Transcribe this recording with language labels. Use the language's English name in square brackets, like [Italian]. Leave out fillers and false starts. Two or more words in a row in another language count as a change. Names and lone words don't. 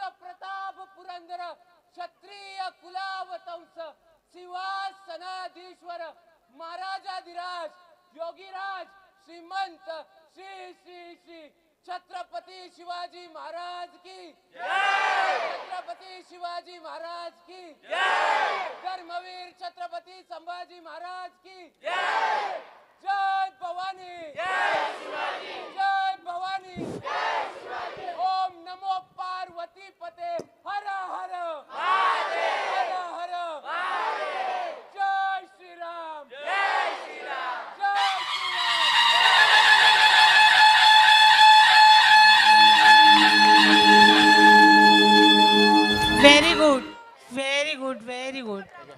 [Marathi] प्रताप पुरंदर क्षत्रिय कुलावतंस सिंहासनाधीश्वर महाराजाधिराज योगीराज श्रीमंत श्री श्री श्री छत्रपती शिवाजी महाराज की छत्रपती शिवाजी महाराज की धर्मवीर छत्रपती संभाजी महाराज की जय भवानी जय भवानी ओम नमो पार्वती पते हर हर हर हर जय श्री राम जय श्री राम जय श्री राम. [English] very good very good very good.